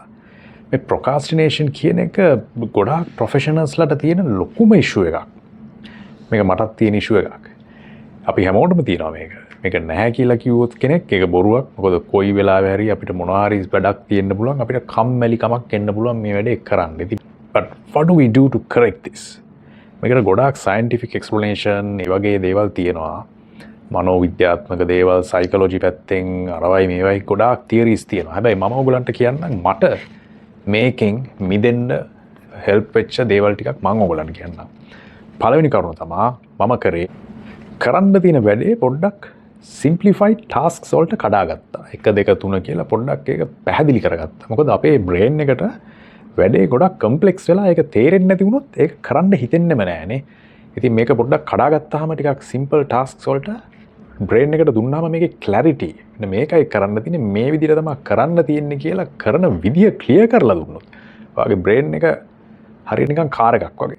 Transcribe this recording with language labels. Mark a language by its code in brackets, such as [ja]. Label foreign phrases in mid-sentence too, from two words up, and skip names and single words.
[si] මේ procrastination කියන එක ගොඩාක් ප්‍රොෆෙෂනල්ස්ලට තියෙන ලොකුම ඉෂුව එකක්. මේක මටත් තියෙන ඉෂුව එකක්. අපි හැමෝටම තියෙනවා මේක. මේක නැහැ කියලා කිව්වොත් කෙනෙක් ඒක බොරුවක්. මොකද කොයි වෙලාවෙ හරි අපිට මොනවා හරි වැඩක් තියෙන්න පුළුවන්. අපිට කම්මැලිකමක් එන්න පුළුවන් මේ වැඩේ කරන්න. [en] ඉතින් but what do we do to correct this? [si] මේකට ගොඩාක් [en] scientific explanation [si] ඒ වගේ දේවල් තියෙනවා. මනෝවිද්‍යාත්මක දේවල් සයිකොලොජි පැත්තෙන් අරවයි මේවයි ගොඩාක් තියරිස් තියෙනවා. හැබැයි මම ඔයගලන්ට කියන්නම් මට මේකෙන් මිදෙන්න හෙල්ප් වෙච්ච දේවල් ටිකක් මම ඔයගලන්ට කියන්නම්. පළවෙනි කරුණ තමයි මම කරන්න තියෙන වැඩේ පොඩ්ඩක් [en] simplified tasks [si] වලට කඩාගත්තා. 1 2 3 කියලා පොඩ්ඩක් ඒක පැහැදිලි කරගත්තා. මොකද අපේ brain එකට වැඩේ ගොඩක් කම්ප්ලෙක්ස් වෙලා ඒක තේරෙන්නේ නැති වුණොත් ඒක කරන්න හිතෙන්නෙම නෑනේ. ඉතින් මේක පොඩ්ඩක් කඩාගත්තාම ටිකක් [en] simple tasks [si] වලට brain එකට දුන්නාම මේකේ clarity මේකයි කරන්න තියෙන්නේ මේ විදිහට තමයි කරන්න තියෙන්නේ කියලා කරන විදිය clear කරලා දුන්නොත් ඔයාගේ brain එක හරියට නිකන් කාර් එකක් වගේ.